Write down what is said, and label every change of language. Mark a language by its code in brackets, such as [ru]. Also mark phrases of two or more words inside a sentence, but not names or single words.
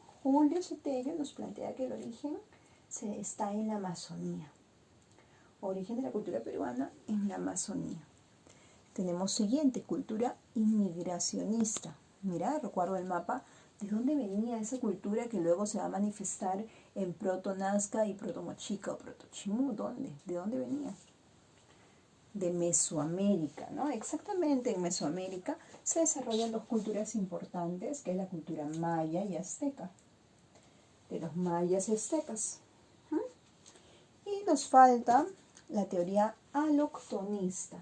[es] Julio Cetello nos plantea que el origen está en la Amazonía. Origen de la cultura peruana en la Amazonía. Tenemos siguiente, cultura inmigracionista. Mira, recuerdo el mapa, ¿de dónde venía esa cultura que luego se va a manifestar en proto-nazca y proto-mochica o proto-chimú? ¿Dónde? ¿De dónde venía? De Mesoamérica, ¿no? Exactamente, en Mesoamérica se desarrollan dos culturas importantes, que es la cultura maya y azteca. De los mayas y aztecas. Y nos falta la teoría aloctonista.